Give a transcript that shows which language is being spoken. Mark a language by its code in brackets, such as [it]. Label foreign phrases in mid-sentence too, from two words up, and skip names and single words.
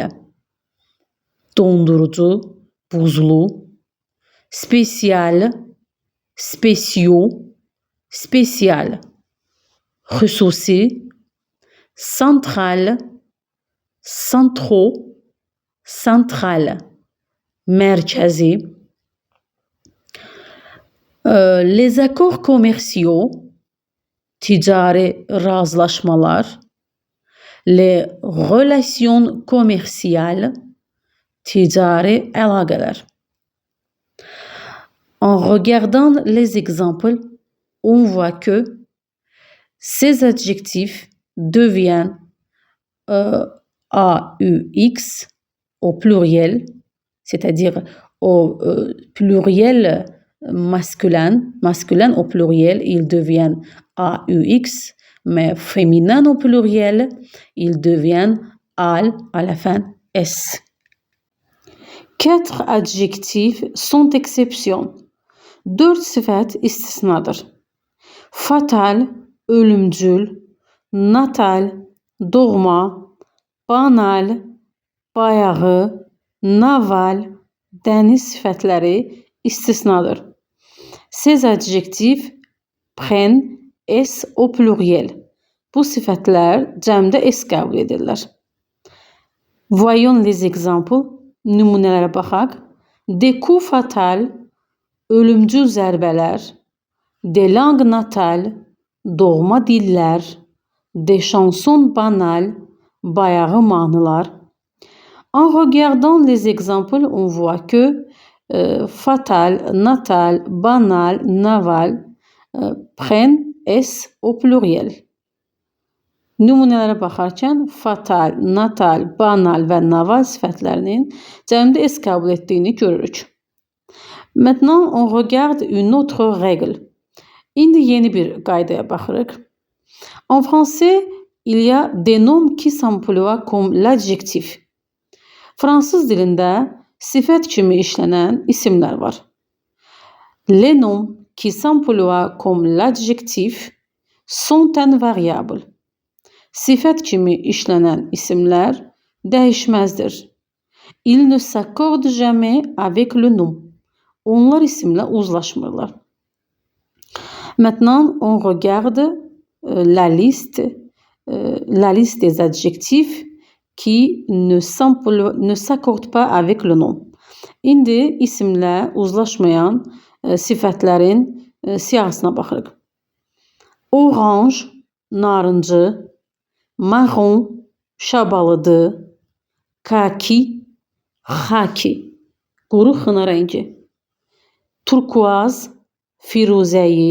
[az] Dondurucu, buzlu. [fr] Spécial, spéciaux, spécial. Xüsusi, central, centraux, central. [az] Mərkəzi. [fr] Les accords commerciaux, [az] ticari razılaşmalar. [fr] Les relations commerciales, [az] ticari əlaqələr. [fr] En regardant les exemples, on voit que ces adjectifs deviennent AUX au pluriel, c'est-à-dire au pluriel masculin au pluriel, ils deviennent AUX, mais féminin au pluriel, ils deviennent AL à la fin S. 4 adjectifs sont exceptions. [az] 4 sifət istisnadır. Fatal, ölümcül, natal, doğma, banal, bayağı, naval, dəniz sifətləri istisnadır. [fr] Ces adjectifs prennent S au pluriel. [az] Bu sifətlər cəmdə S qəbul edirlər. [fr] Voyons les exemples. [az] Nümunələrə baxaq. [fr] Des coups fatals, [az] ölümcül zərbələr. [fr] Des langues natales, [az] doğma dillər. [fr] Des chansons banales, [az] bayağı mahnılar. [fr] En regardant les exemples, on voit que fatal, natal, banal, naval prennent S au pluriel. [az] Nümunələrə baxarkən fatal, natal, banal və naval sifətlərinin cəmdə S qəbul etdiyini görürük. [fr] Maintenant, on regarde une autre règle. [az] İndi yeni bir qaydaya baxırıq. [fr] En français, il y a des noms qui s'emploient comme l'adjectif. [az] Fransız dilində sifət kimi işlənən isimlər var. [fr] Les noms qui s'emploient comme l'adjectif sont invariables. [az] Sifət kimi işlənən isimlər dəyişməzdir. [fr] Il ne s'accorde jamais avec le nom. [az] Onlar isimlə uzlaşmırlar. [fr] Maintenant, on regarde la liste des adjectifs qui ne s'accordent pas avec le nom. [az] İndi isimlə uzlaşmayan sifətlərin siyahısına baxırıq. Orange, narıncı, marron, şabalıdı, kaki, xaki, quru xına rəngi, turkuaz, firuzəyi,